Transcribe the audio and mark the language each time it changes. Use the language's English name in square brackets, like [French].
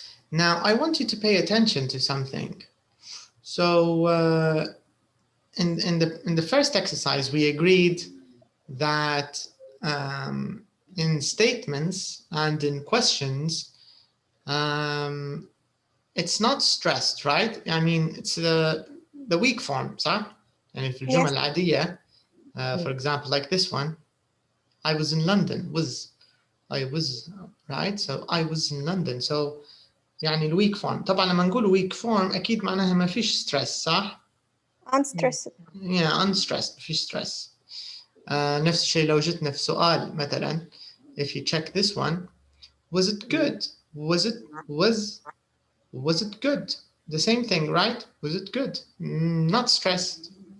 [English] Now I want you to pay attention to something. So in the first exercise, we agreed that in statements and in questions, it's not stressed, right? I mean, it's the weak form, [Arabic] صح? يعني في الجمل العادية, [English] for example, like this one, I was in London, I was, right? So I was in London. So [Arabic] يعني الويك فورم. طبعا لما نقول weak form أكيد معناها ما فيش stress, صح؟ [English] unstressed. Yeah, unstressed, [Arabic] ما فيش [English] stress. [Arabic] نفس الشيء لو جتنا في سؤال مثلا, [English] if you check this one, was it good? Was it good? The same thing, right? Was it good? Not stressed.